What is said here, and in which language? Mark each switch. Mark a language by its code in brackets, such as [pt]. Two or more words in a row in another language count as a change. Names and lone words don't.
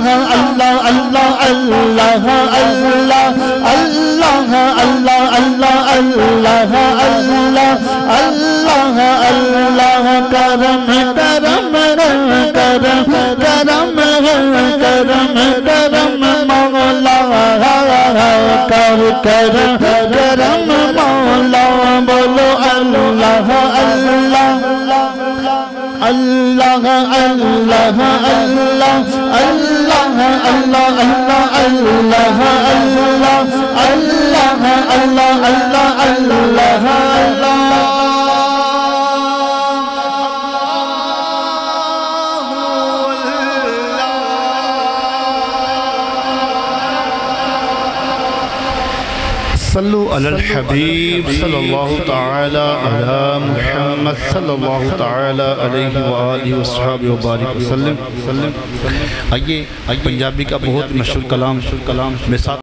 [ar] الله الله الله الله الله الله الله الله الله الله الله [ur] کرم کرم کرم کرم کرم کرم مولا کر کرم کرم مولا بولو [ar] الله الله الله الله الله الله الله الله الله الله الله الله الله الله صلوا على الحبيب صلى الله تعالى على محمد صلى الله تعالى عليه وعلى آله وصحبه وبارك وسلم. [ur] آئیے پنجابی کا بہت مشہور کلام میں ساتھ